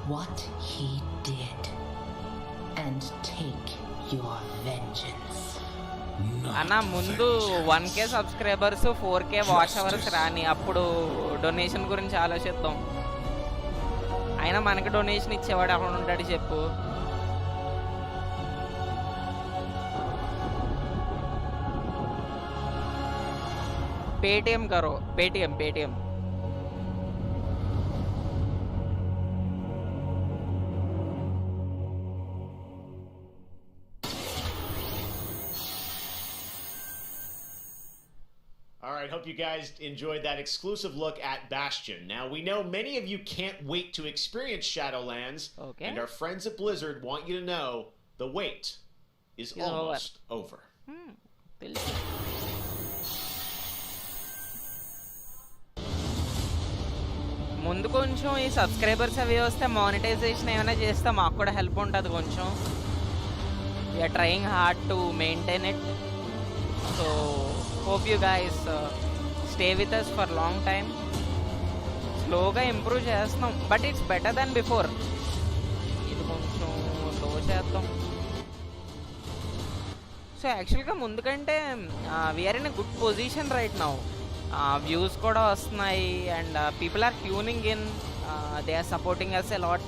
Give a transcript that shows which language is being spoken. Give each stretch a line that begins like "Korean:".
English: What he did and take your vengeance.
Telugu: అన్న ముందు 1K subscribers 4K watch hours రాని, అప్పుడు డొనేషన్ గురించి ఆలోచిద్దాం. అయినా మనకి డొనేషన్ ఇచ్చేవాడు అక్కడ ఉంటాడు చెప్పు.
Hindi: పేటిఎం కరో, Paytm Paytm.
English: All right, hope you guys enjoyed that exclusive look at Bastion. Now, we know many of you can't wait to experience Shadowlands, and our friends at Blizzard want you to know the wait is almost over.
Telugu: ముందు కొంచెం ఈ subscribers అవి వస్తే monetisation ఏమైనా చేస్తే మాకు కూడా help ఉంటుంది కొంచెం.
English: We're trying hard to maintain it. So hope you guys stay with us for long time.
Telugu: స్లోగా ఇంప్రూవ్ చేస్తున్నాం,
English: But it's better than before.
Telugu: ఇది కొంచెం లో చేద్దాం.
English: so యాక్చువల్గా
Telugu: ముందు కంటే
English: We're in a good position right now.
Telugu: Views కూడా వస్తున్నాయి
English: And people are tuning in, they are supporting us a lot.